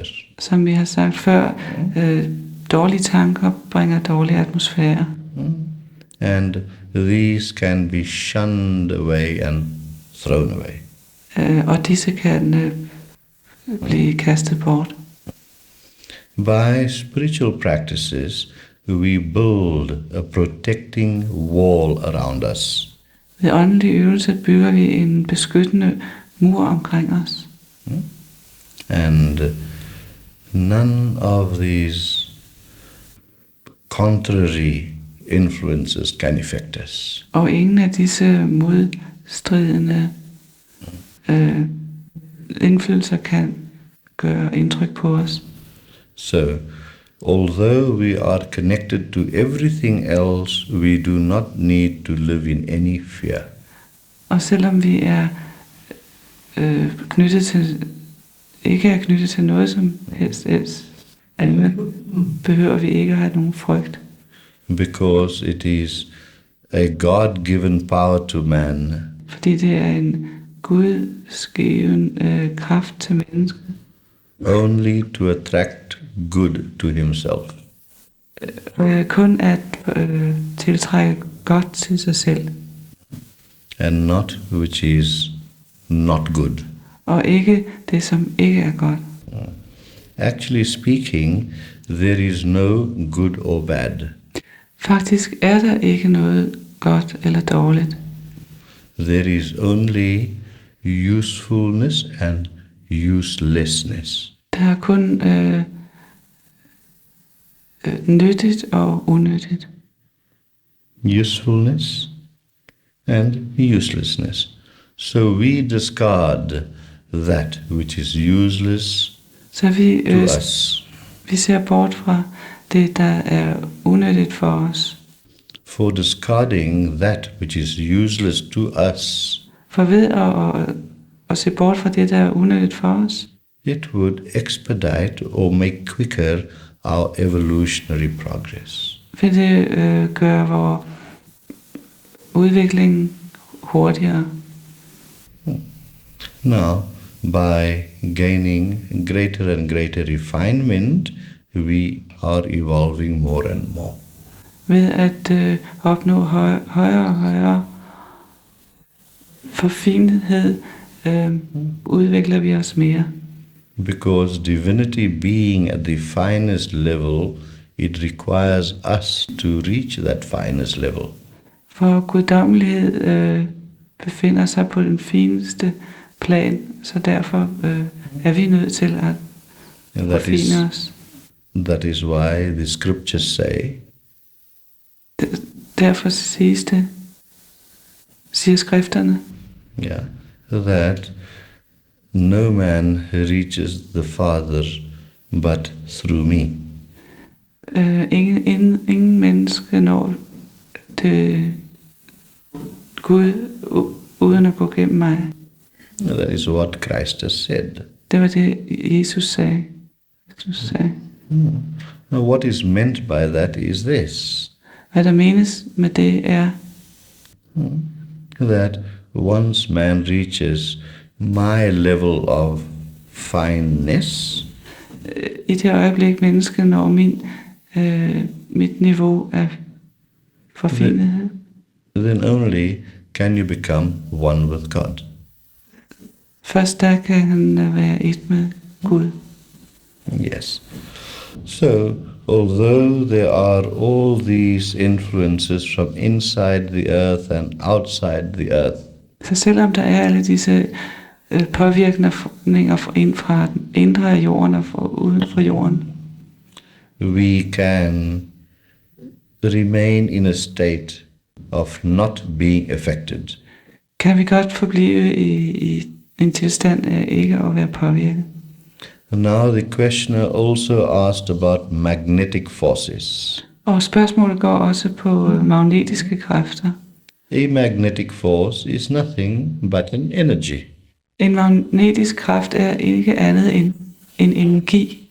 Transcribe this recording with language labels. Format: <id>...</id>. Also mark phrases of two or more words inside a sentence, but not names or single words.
<da>som vi har sagt før, dårlige tanker bringer dårlig atmosfære.</da> <en>And these can be shunned away and thrown away.</en> <da>Og disse kan blive kastet bort.</da> <en>By spiritual practices, we build a protecting wall around us.</en> <da>Ved åndelige øvelser bygger vi en beskyttende mur omkring os.</da> <en>And none of these contrary influences can affect us.</en> <da>Og ingen af disse modstridende indflydelser kan gøre indtryk på os.</da> <en>So, although we are connected to everything else, we do not need to live in any fear.</en> <da>Og selvom vi er ikke er knyttet til noget som helst andet, behøver vi ikke at have nogen frygt.</da> <en>Because it is a God-given power to man</en> <da>Fordi det er en gudsgiven kraft til mennesket.</da> <en>only to attract good to himself.</en> <da>Kun at tiltrække godt til sig selv.</da> <en>And not which is not good.</en> <da>Og ikke det, som ikke er godt.</da> <en>Actually speaking, there is no good or bad.</en> <da>Faktisk er der ikke noget godt eller dårligt.</da> <en>There is only usefulness and uselessness.</en> <da>Der er kun nyttigt og unyttigt.</da> <en>Usefulness and uselessness. So we discard that which is useless</en> <da>Så vi,</da> <en>to us</en> <da>vi ser bort fra det, der er unyttigt for os.</da> <en>for discarding that which is useless to us.</en> <da>For ved at se bort fra det, der er unyttigt for os,</da> <en>It would expedite or make quicker our evolutionary progress.</en> <da>vil det gøre vores udvikling hurtigere.</da> <en>Now, by gaining greater and greater refinement, we are evolving more and more.</en> <da>Ved at opnå højere og højere forfinethed, udvikler vi os mere.</da> <en>Because divinity being at the finest level, it requires us to reach that finest level.</en> <da>For guddommelighed befinder sig på den fineste plan, så derfor er vi nødt til at</da> <en>And</en> <da>forfine os.</da> <en>that is why the scriptures say,</en> <da>Derfor siger skrifterne,</da> <en>yeah, that no man reaches the Father but through me.</en> <da>ingen menneske når til Gud uden at gå gennem mig.</da> <en>That is what Christ has said.</en> <da>Det var det, Jesus sagde.</da> <en>Now, what is meant by that is this,</en> <da>Hvad der menes med det er,</da> <en>that once man reaches my level of fineness,</en> <da>i det øjeblik mennesket når mit niveau af forfinethed,</da> <en>then only can you become one with God.</en> <da>først der kan han være et med Gud.</da> <en>Yes. So, although there are all these influences from inside the earth and outside the earth,</en> <da>Så selvom der er alle disse påvirkninger fra den indre af jorden og fra uden for jorden,</da> <en>we can remain in a state of not being affected.</en> <da>kan vi godt forblive i en tilstand af ikke at være påvirket.</da> <en>Now the questioner also asked about magnetic forces.</en> <da>Og spørgsmålet går også på magnetiske kræfter.</da> <en>A magnetic force is nothing but an energy.</en> <da>En magnetisk kraft er ikke andet end en energi.</da>